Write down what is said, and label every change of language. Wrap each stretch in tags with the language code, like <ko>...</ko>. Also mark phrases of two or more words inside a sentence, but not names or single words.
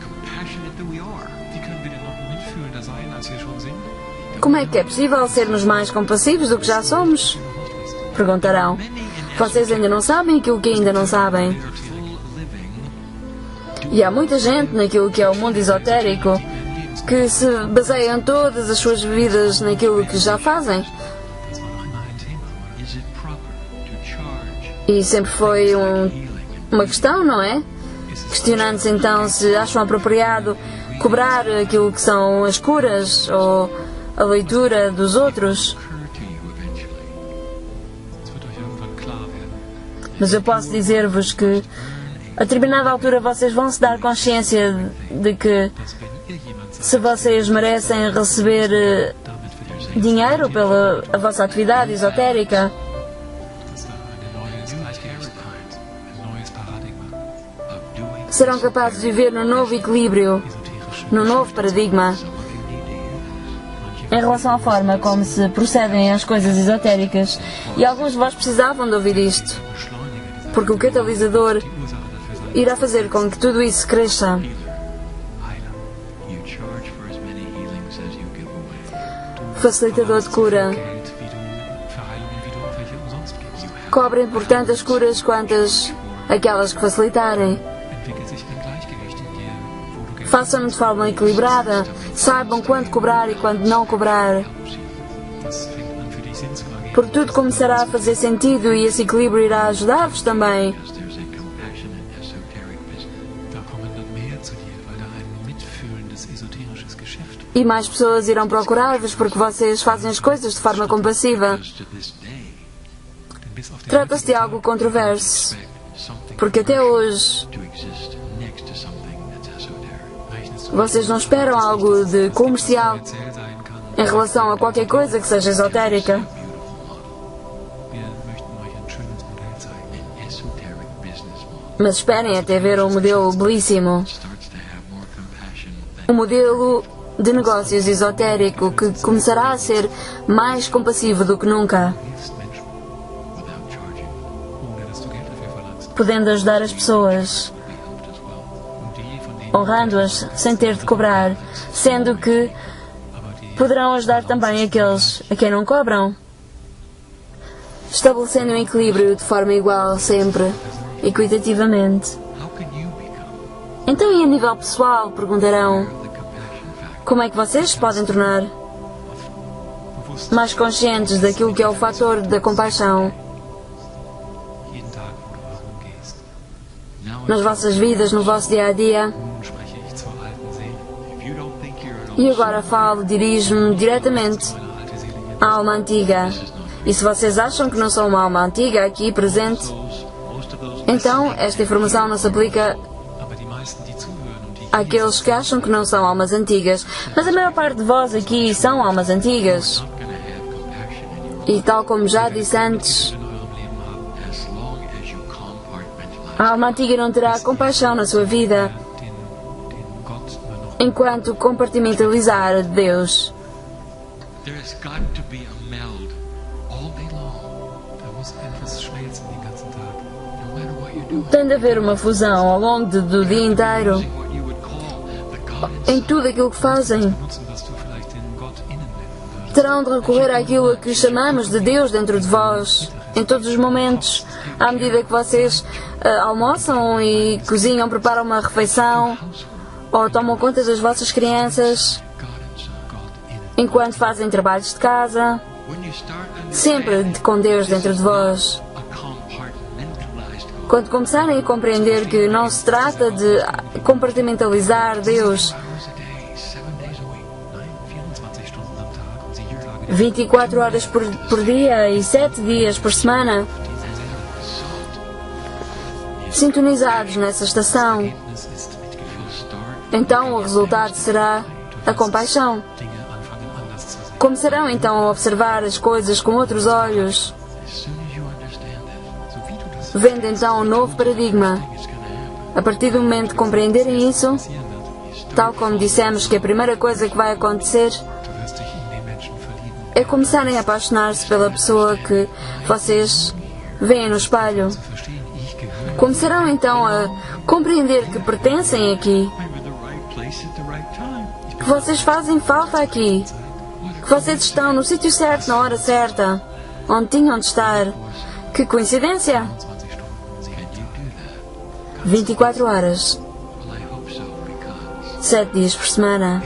<pt>Como é que é possível sermos mais compassivos do que já somos? Perguntarão. Vocês ainda não sabem aquilo que ainda não sabem. E há muita gente naquilo que é o mundo esotérico que se baseiam todas as suas vidas naquilo que já fazem.</pt> <de>Das war noch immer ein Thema.</de> <en>Is it proper to charge</en> <pt>E sempre foi uma questão, não é? Questionando-se então se acham apropriado cobrar aquilo que são as curas ou a leitura dos outros.</pt> <en>occur to you eventually?</en> <de>Es wird euch irgendwann klar werden.</de> <pt>Mas eu posso dizer-vos que a determinada altura vocês vão se dar consciência de que</pt> <de>Dass wenn ihr jemand seid,</de> <pt>se vocês merecem receber</pt> <de>damit für die</de> <pt>dinheiro pela a vossa atividade esotérica,</pt> <de>dass da ein neues Gleichgewicht kommt, ein neues Paradigma,</de> <en>Of doing</en> <pt>serão capazes de viver no novo equilíbrio,</pt> <de>esoterische</de> <pt>no novo paradigma, em relação à forma como se procedem as coisas esotéricas. E alguns de vós precisavam de ouvir isto,</pt> <de>Beschleuniger dieser</de> <pt>porque o catalisador</pt> <de>Ursache dafür sein,</de> <pt>irá fazer com que tudo isso cresça.</pt> <de>Heiler.</de> <en>you charge for as many healings as you give away.</en> <pt>Facilitador de cura.</pt> <de>Geld, wie du für Heilungen, wie du auch welche umsonst gibst.</de> <pt>Cobrem por tantas curas quantas aquelas que facilitarem.</pt> <de>Entwickelt sich ein Gleichgewicht in dir, wo du Geld</de> <pt>Façam-no de forma equilibrada. Saibam quando cobrar e quando não cobrar.</pt> <de>Das fängt an für dich Sinn zu ergeben.</de> <pt>Porque tudo começará a fazer sentido e esse equilíbrio irá ajudar-vos também.</pt> <en>Because there's a compassionate esoteric business.</en> <de>Da kommen dann mehr zu dir, weil da ein mitfühlendes esoterisches Geschäft</de> <pt>E mais pessoas irão procurar-vos porque vocês fazem as coisas de forma compassiva.</pt> <en>Because to this day,</en> <de>denn bis auf den</de> <pt>Trata-se de algo controverso,</pt> <en>expect something</en> <pt>porque até hoje</pt> <en>to exist next to something that's esoteric.</en> <de>rechnest du</de> <pt>vocês não esperam algo de comercial</pt> <de>kommerziell sein kann.</de> <pt>em relação a qualquer coisa que seja esotérica.</pt> <de>Wir möchten euch ein schönes Modell zeigen.</de> <en>An esoteric business model</en> <pt>Mas esperem até ver um modelo belíssimo.</pt> <en>starts to have more compassion</en> <pt>Um</pt> <en>than</en> <pt>modelo de negócios esotérico que começará a ser mais compassivo do que nunca,</pt> <de>Hilfst Menschen,</de> <en>without charging.</en> <de>ohne dass du Geld dafür verlangst.</de> <pt>podendo ajudar as pessoas,</pt> <en>Be helped as well.</en> <de>Und die von denen,</de> <pt>honrando-as sem ter de cobrar, sendo que</pt> <de>aber die</de> <pt>poderão ajudar também aqueles a quem não cobram, estabelecendo um equilíbrio de forma igual sempre, equitativamente.</pt> <en>How can you become</en> <pt>Então, e a nível pessoal, perguntarão,</pt> <en>the compassion factor?</en> <pt>como é que vocês se podem tornar</pt> <de>bewusst</de> <pt>mais conscientes daquilo que é o fator da compaixão</pt> <de>jeden Tag, wo du herumgehst.</de> <en>Now,</en> <pt>nas vossas vidas, no vosso dia a dia?</pt> <de>Nun spreche ich zur alten Seele.</de> <en>if you don't think you're an</en> <pt>E agora falo, dirijo-me diretamente</pt> <de>Meine alte Seele hier.</de> <pt>à alma antiga. E se vocês acham que não sou uma alma antiga aqui presente,</pt> <en>most of those</en> <pt>então esta informação não se aplica</pt> <de>Aber die meisten, die zuhören und die</de> <pt>àqueles que acham que não são almas antigas. Mas a maior parte de vós aqui são almas antigas.</pt> <en>not going to have compassion in your</en> <pt>E tal como já disse antes,</pt> <de>in eurem Leben haben,</de> <en>as long as you compartmentalize.</en> <pt>a alma antiga não terá compaixão na sua vida</pt> <de>den Gott nur noch.</de> <pt>enquanto compartimentalizar Deus.</pt> <en>There has got to be a meld all day long,</en> <de>Da muss etwas schmelzen den ganzen Tag.</de> <en>no matter what you do.</en> <pt>Tem de haver uma fusão ao longo do dia inteiro</pt> <en>Using what you would call the God</en> <pt>em tudo aquilo que fazem.</pt> <de>Nutzen, was du vielleicht den Gott innen nennen würdest.</de> <pt>Terão de recorrer àquilo a que chamamos de Deus dentro de vós, em todos os momentos, à medida que vocês almoçam e cozinham, preparam uma refeição, ou tomam conta das vossas crianças,</pt> <en>God Himself.</en> <de>Gott innen.</de> <pt>enquanto fazem trabalhos de casa,</pt> <en>When you start</en> <pt>sempre com Deus dentro de vós.</pt> <en>a compartmentalized God,</en> <pt>Quando começarem a compreender que não se trata de compartimentalizar Deus</pt> <en>hours a day, 7 days a week,</en> <de>Nein, 24 Stunden am Tag und 7 Tage</de> <pt>24 horas por dia e 7 dias por semana, sintonizados nessa estação,</pt> <de>Ergebnis ist Mitgefühl.</de> <en>you'll start</en> <pt>então o resultado será a compaixão.</pt> <de>Dinge anfangen anders zu sehen.</de> <pt>Começarão então a observar as coisas com outros olhos,</pt> <en>as soon as you understand that.</en> <de>So wie du das</de> <pt>vendo então um novo paradigma.</pt> <en>It's going to happen.</en> <pt>A partir do momento de compreenderem isso,</pt> <de>passieren wird,</de> <pt>tal como dissemos que a primeira coisa que vai acontecer</pt> <de>du wirst dich in den Menschen verlieben.</de> <pt>é começarem a apaixonar-se pela pessoa que vocês veem no espelho.</pt> <de>Zu verstehen, ich gehöre.</de> <pt>Começarão então a compreender que pertencem aqui,</pt> <en>I'm in the right place at the right time.</en> <pt>que vocês fazem falta aqui, que vocês estão no sítio certo na hora certa, onde tinham de estar. Que coincidência!</pt> <de>20 Stunden.</de> <en>Can you do that?</en> <pt>24 horas. Well, I 7 dias por semana.</pt>